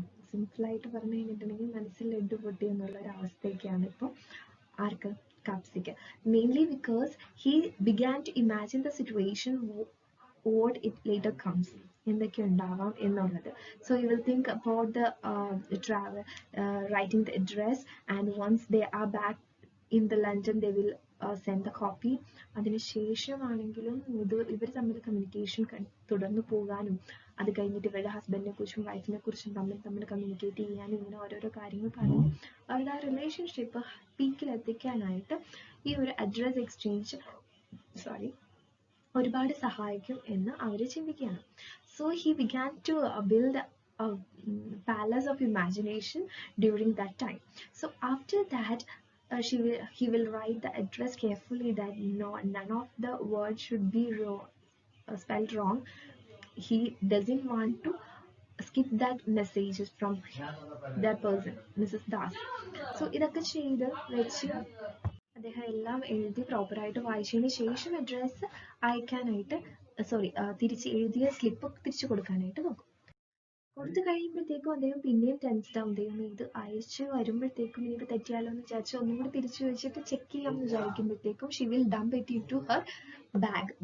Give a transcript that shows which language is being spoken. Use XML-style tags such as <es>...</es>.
<ml>സിമ്പിളായിട്ട് പറഞ്ഞു കഴിഞ്ഞിട്ടുണ്ടെങ്കിൽ മനസ്സിൽ ലഡ്ഡു പൊട്ടി എന്നുള്ള ഒരു അവസ്ഥയൊക്കെയാണ് ഇപ്പോൾ ആർക്ക്</ml> <en>Kapsika, mainly because he began to imagine the situation what it later comes.</en> <ml>എന്തൊക്കെ ഉണ്ടാവാം എന്നുള്ളത്.</ml> <en>So you will think about the travel, writing the address, and once they are back in the London they will send the copy.</en> <ml>അതിനുശേഷമാണെങ്കിലും ഇവർ തമ്മിൽ communication തുടർന്ന് പോകാനും അത് കഴിഞ്ഞിട്ട് ഇവരുടെ ഹസ്ബൻഡിനെ കുറിച്ചും വൈഫിനെ കുറിച്ചും തമ്മിൽ കമ്മ്യൂണിക്കേറ്റ് ചെയ്യാനും ഇങ്ങനെ ഓരോരോ കാര്യങ്ങൾ പറഞ്ഞ് അവരുടെ ആ റിലേഷൻഷിപ്പ് പീക്കിലെത്തിക്കാനായിട്ട് ഈ ഒരു അഡ്രസ് എക്സ്ചേഞ്ച് ഒരുപാട് സഹായിക്കും എന്ന് അവർ ചിന്തിക്കുകയാണ്.</ml> <en>So he began to build a palace of imagination during that time. So after that he will write the address carefully that none of the words should be spelled wrong. He doesn't want to skip that messages from that person, Mrs. Das.</en> <ml>So ഇതൊക്കെ ചെയ്ത് വെച്ച് അദ്ദേഹം എല്ലാം എഴുതി പ്രോപ്പറായിട്ട് വായിച്ചതിന് ശേഷം address അയക്കാനായിട്ട് തിരിച്ച് എഴുതിയ സ്ലിപ്പ് തിരിച്ചു കൊടുക്കാനായിട്ട് നോക്കും. കൊടുത്തു കഴിയുമ്പോഴത്തേക്കും അദ്ദേഹം പിന്നെയും ടെൻസ്ഡ് ആവും. ദൈവം ഇത് അയച്ചു വരുമ്പോഴത്തേക്കും ഇനിയിപ്പോൾ തെറ്റിയാലോ എന്ന് വിചാരിച്ച് ഒന്നും കൂടി തിരിച്ചു വെച്ചിട്ട് ചെക്ക് ചെയ്യാമെന്ന് വിചാരിക്കുമ്പോഴത്തേക്കും</ml> <en>She will dump it into her bag.</en>